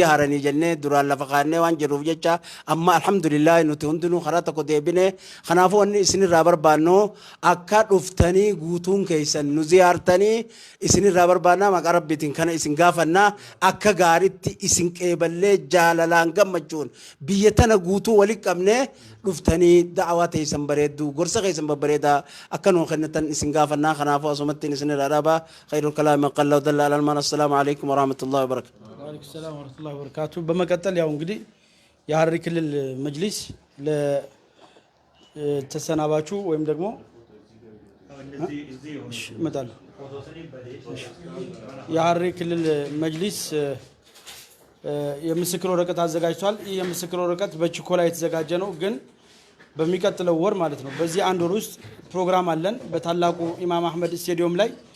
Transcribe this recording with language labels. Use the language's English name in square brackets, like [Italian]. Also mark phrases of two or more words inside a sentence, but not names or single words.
[Oromo] haranii jennee duraan lafa kaannee waan jedhuuf jecha amma alhamdulillah nuti hundinuu karaa tokko deebine kanaafu wanni isinirraa barbaannu akka dhuftanii guutuun keessan nu ziyaartanii isinirraa barbaannaa maqaa rabbiitiin kana isin gaafannaa akka gaaritti isin qeeballee jaalalaan gammachuun biyya tana guutuu walitti qabnee dhuftanii da'awaa teessan bareeddu gorsa keessan babbareedaa akka nu kennatan isin gaafannaa kanaafuu asumattiin isinirraa dhaabaa [Arabic] خير الكلام قل ودل على من السلام عليكم ورحمة الله وبركاته وعليكم سلام ورحمة الله وبركاته [Amharic] በመቀጠል ያው እንግዲህ የሐረሪ ክልል መጅሊስ ለተሰናባቹ ወይም ደግሞ መጣል የሐረሪ ክልል መጅሊስ የምስክር ወረቀት አዘጋጅቷል። ይህ የምስክር ወረቀት በችኮላ የተዘጋጀ ነው፣ ግን በሚቀጥለው ወር ማለት ነው በዚህ አንድ ወር ውስጥ ፕሮግራም አለን በታላቁ ኢማም አህመድ ስቴዲየም ላይ